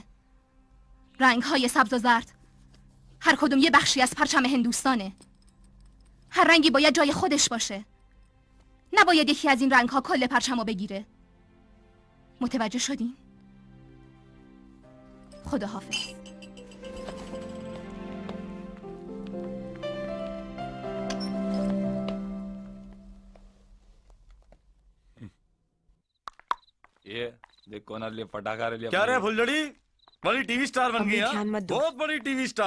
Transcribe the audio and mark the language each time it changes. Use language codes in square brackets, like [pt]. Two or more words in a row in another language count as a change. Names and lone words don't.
[fa] رنگ‌های سبز و زرد هر کدوم یه بخشی از پرچم هندوستانه. هر رنگی باید جای خودش باشه. نباید یکی از این رنگ‌ها کل پرچمو بگیره. متوجه شدین؟ خداحافظ. [hi] ये देखो ना ले पटाखा ले क्या रे फुलझड़ी बड़ी टीवी स्टार बन गई है, बहुत बड़ी टीवी स्टार।